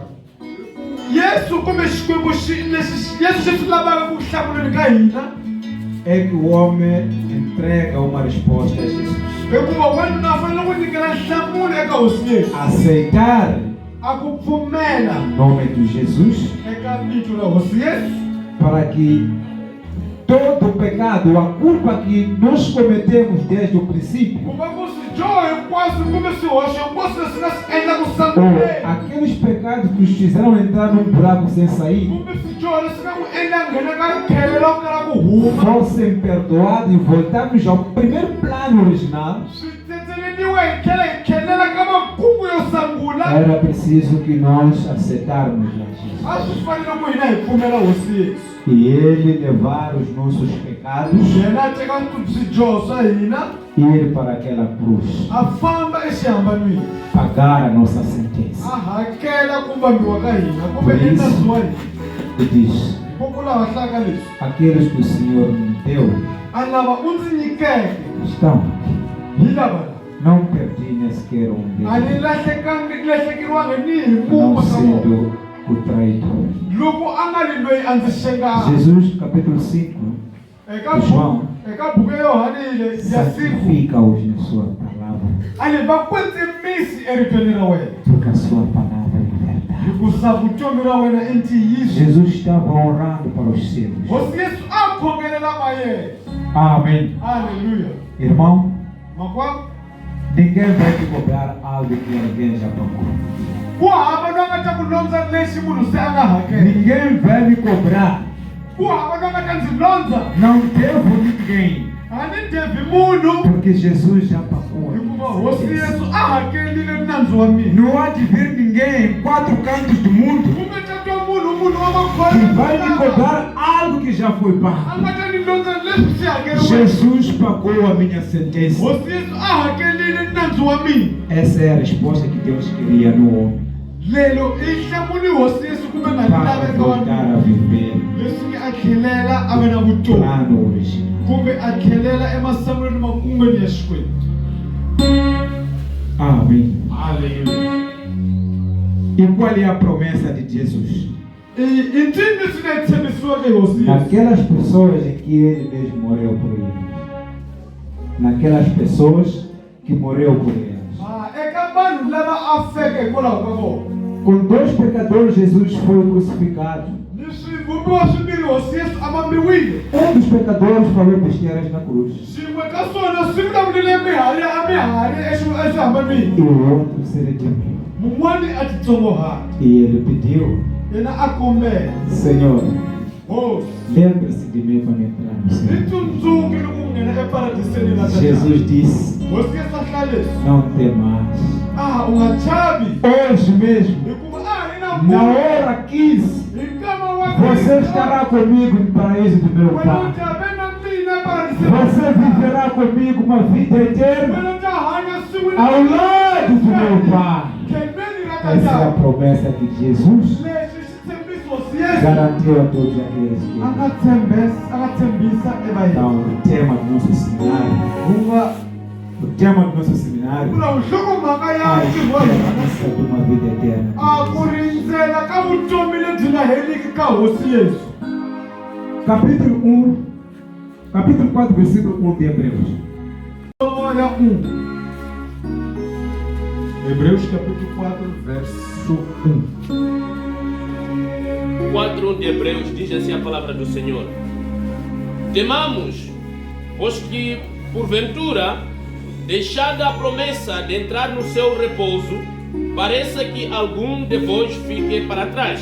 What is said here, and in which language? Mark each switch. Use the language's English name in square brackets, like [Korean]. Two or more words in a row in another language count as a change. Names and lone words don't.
[Tsonga] Yesu kumbe Xikwembu leswi Yesu xi swi lavaka ku hlamuleni ka hina, [Portuguese] é que o homem entrega uma resposta a Jesus. [Tsonga] hikuva wanuna a fanele ku nyikela nhlamulo eka hosi Yesu, Aceitar a ku pfumela [Portuguese] o nome de Jesus [Tsonga] eka vito ra hosi Yesu, [Portuguese] para que todo o pecado, a culpa que nós cometemos desde o princípio, [Tsonga] ku va ku swidyoho hinkwaswo kumbe swihoxo hinkwaswo leswi nga swi endla ku ou sanguleni, [Portuguese] aqueles pecados que nos fizeram entrar num buraco sem sair, [Tsonga] kumbe swidyoho leswi nga n'wi endla nghena ka rikhele ra ku kala ku huma, [Portuguese] fossem perdoados e voltarmos ao primeiro plano original, [Tsonga] swi tsetseleliwe hi tlhelela ka makungu yo sangula. [Portuguese] era preciso que nós aceitarmos a Jesus. [Tsonga] A swi fanele ku hina hi pfumela hosi Yesu, [Portuguese] E Ele levar os nossos pecados [Tsonga] yena a teka swidyoho swa hina [Portuguese] e ir para aquela cruz, [Tsonga] a famba exihambanweni, [Portuguese] pagar a nossa sentença. [Tsonga] a hakela ku vambiwa ka hina kumbe [Portuguese] Por isso. [Tsonga] enandzu wa hina. [Portuguese] E diz: [Tsonga] Hikokwalaho a hlaka leswi, [Portuguese] aqueles que o Senhor me deu [Tsonga] a lava u ndzi nyikeke estão. hi lava lava. [Portuguese] Não perdi nem sequer um deles, [Tsonga] alilahlekiwanga ni não muma sendo o traidor. loko a nga ri loyi a ndzi xengaka [Portuguese] Jesus, capítulo 5, João, [Tsonga] eka buku ya Yohane ya 5 [Portuguese] santifica-os na sua palavra, [Tsonga] ali va kwetsemisi eritweni ra wena [Portuguese] porque a sua palavra é verdade. [Tsonga] hikusa vutomi ra wena i ntiyiso. [Portuguese] Jesus estava orando para os seus. [Tsonga] hosi Yesu a khongelela va yena. [Portuguese] Amém. Aleluya. Irmão, [Tsonga] makwavo [Portuguese] ninguém vai te cobrar algo que alguém já pagou. [Tsonga] ku hava loyi a nga ta ku londza lexi munhu se a nga hakela. [Portuguese] Ninguém vai me cobrar. [Tsonga] ku hava loyi a nga ta ndzi londza. [Portuguese] Não devo ninguém, [Tsonga] a ni devi munhu [Portuguese] porque Jesus já pagou. [Tsonga] hikuva hosi Yesu a hakelile nandzu wa mina. [Portuguese] Não há de vir ninguém em 4 cantos do mundo [Tsonga] ku nga ta twa munhu wa [Portuguese] que vai me [Tsonga] makhwele [Portuguese] cobrar algo que já foi [Tsonga] a pago. nga ta ni londza leswi swi hakeriweke. [Portuguese] Jesus pagou a minha sentença. [Tsonga] hosi Yesu a hakelile nandzu wa mina. [Portuguese] Essa é a resposta que Deus queria no homem, [Tsonga] lelo i hlamuli hosi Yesu kumbe nga para laveka wa voltar mina [Portuguese] a viver [Tsonga] leswi a tlhelela a va na vutomi [Portuguese] plano original. [Tsonga] kumbe a tlhelela emasan'wini makungweni ya Xikwembu. [Portuguese] Amém. Aleluya. E qual é a promessa de Jesus? [Tsonga] I ncini swi nga tshembisiweke hi hosi Yesu. [Portuguese] Naquelas pessoas em que ele mesmo morreu por eles. Naquelas pessoas que morreu por eles. [Tsonga] Eka vanhu lava a feke hikwalaho ka vona. [Portuguese] Com 2 pecadores, Jesus foi crucificado. [Tsonga] Ni swivumbiwa swimbirhi hosi Yesu a vambiwile. [Portuguese] Um dos pecadores falou besteiras na cruz. [Tsonga] Swin'we ka swona swi vulavulile mihari eswihambanweni. [Portuguese] E o outro se redimiu. [Tsonga] Mun'wani a titsongohata. [Portuguese] E ele pediu: [Tsonga] Yena a kombela. Senhor, Hosi [Portuguese] lembre-se de mim quando entrar no [Tsonga] ni céu. tsundzuki loko u nghena eparadiseni la Tatana. [Portuguese] Jesus disse: [Tsonga] hosi Yesu a hlaya leswi. [Portuguese] não temas. [Tsonga] U nga chavi. [Portuguese] Hoje mesmo, [Tsonga] Hikuva a hi na na munhu. hora 15, Hi nkama wa [Portuguese] você estará comigo no paraíso do meu [Tsonga] wena u Pai. ta ve na mina eparadiseni. [Portuguese] Você viverá comigo uma vida eterna [Tsonga] Wena u ta hanya swin'we na [Portuguese] ao lado do meu Pai. [Tsonga] khelweni ra ka [Portuguese] Essa é a [Tsonga] Tatana. [Portuguese] promessa que Jesus [Tsonga] Leswi swi tshembisi hosi Yesu [Portuguese] garantiu a todos aqueles que. [Tsonga] a nga tshembisa Então, evahini. [Portuguese] o tema do nosso seminário, o tema do nosso seminário, [Tsonga] Kula nhlokomhaka ya a ntirho wa hina [Portuguese] esperança de uma vida eterna. [Tsonga] a ku rindzela ka vutomi lebyi nga heriki ka hosi Yesu. [Portuguese] Capítulo 4, versículo 1 de Hebreus. Olha Hebreus capítulo 4, verso 4 de Hebreus diz assim a palavra do Senhor: temamos, pois que, porventura, deixada a promessa de entrar no seu repouso, pareça que algum de vós fique para trás.